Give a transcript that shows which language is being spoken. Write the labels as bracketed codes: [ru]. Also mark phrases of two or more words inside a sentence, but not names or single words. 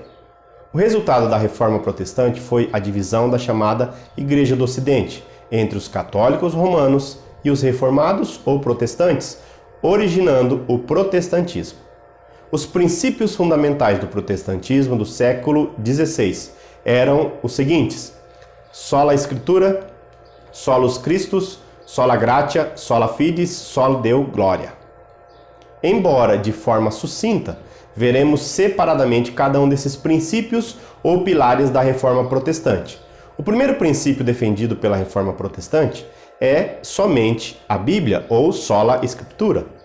[pt] O resultado da Reforma Protestante foi a divisão da chamada Igreja do Ocidente, entre os católicos romanos e os reformados ou protestantes, originando o protestantismo. Os princípios fundamentais do protestantismo do século XVI eram os seguintes: [la] sola Scriptura, solus Christus, sola gratia, sola fides, sola Deo gloria. [pt] Embora de forma sucinta, veremos separadamente cada um desses princípios ou pilares da Reforma Protestante. O primeiro princípio defendido pela Reforma Protestante é somente a Bíblia, ou [la] sola Scriptura.